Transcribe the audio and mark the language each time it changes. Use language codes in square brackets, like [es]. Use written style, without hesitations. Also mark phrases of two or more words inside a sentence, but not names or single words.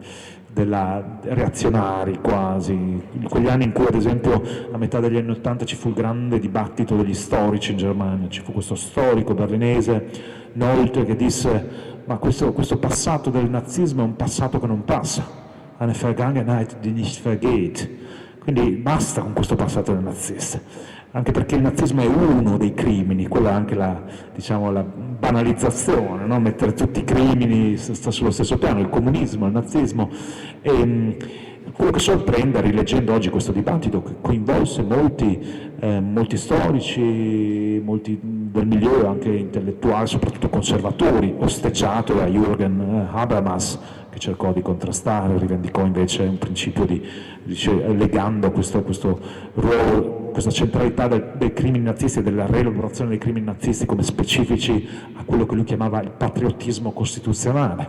[it] della reazionari quasi, quegli anni in cui ad esempio a metà degli anni '80 ci fu il grande dibattito degli storici in Germania, ci fu questo storico berlinese, Nolte, che disse: ma questo passato del nazismo è un passato che non passa, [de] eine Vergangenheit die nicht vergeht, [it] quindi basta con questo passato del nazista. Anche perché il nazismo è uno dei crimini, quella è anche la banalizzazione, no? Mettere tutti i crimini sta sullo stesso piano, il comunismo, il nazismo. E quello che sorprende, rileggendo oggi questo dibattito, che coinvolse molti storici, molti del milieu, anche intellettuali, soprattutto conservatori, osteggiato da Jürgen Habermas, che cercò di contrastare, rivendicò invece un principio legando questo ruolo, questa centralità dei crimini nazisti e della rielaborazione dei crimini nazisti come specifici a quello che lui chiamava il patriottismo costituzionale.